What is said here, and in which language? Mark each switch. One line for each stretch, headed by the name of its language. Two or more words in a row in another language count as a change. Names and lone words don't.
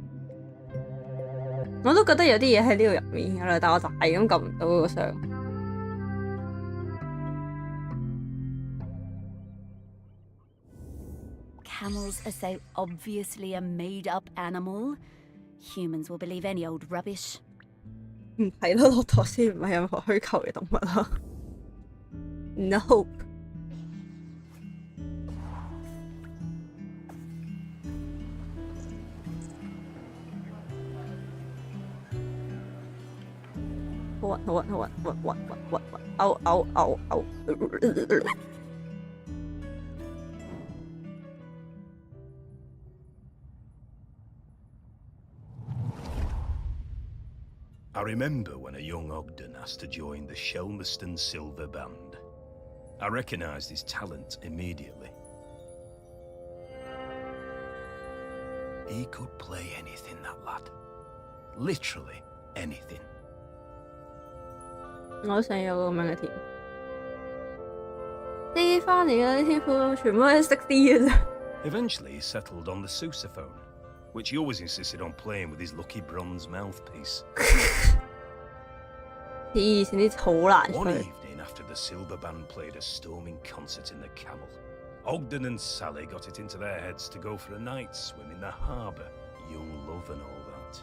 Cantonese: 我都覺得有啲嘢喺呢度入面噶啦，但我就係咁撳唔到嗰個相。
English: Camels are so obviously a made-up animal. Humans will believe any old rubbish.
Cantonese: 唔係咯，駱駝先唔係任何虛構嘅動物咯。No。好暈。
English: I remember when a young Ogden asked to join the Shelmerston Silver Band. I recognised his talent immediately. He could play anything, that lad. Literally anything.
Cantonese: 我想有個咁樣嘅天賦，啲翻嚟嘅啲天賦全部都係識啲嘅啫。
English: Eventually he settled on the sousaphone, which he always insisted on playing with his lucky bronze mouthpiece. One evening after the Silver Band played a storming concert in the Camel, Ogden and Sally got it into their heads to go for a night swim in the harbour, young love and all that.